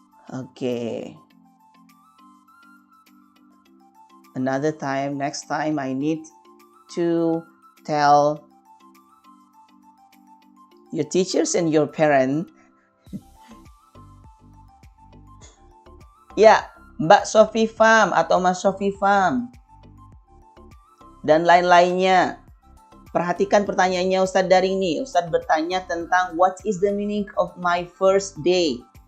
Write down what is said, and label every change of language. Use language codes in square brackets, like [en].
[id] Oke. [en] Another time, next time I need to tell your teachers and your parents. [id] Ya, Mbak Sofi Fam atau Mas Sofi Fam dan lain-lainnya. Perhatikan pertanyaannya Ustadz Daring nih. Ustadz bertanya tentang [en] what is the meaning of my first day?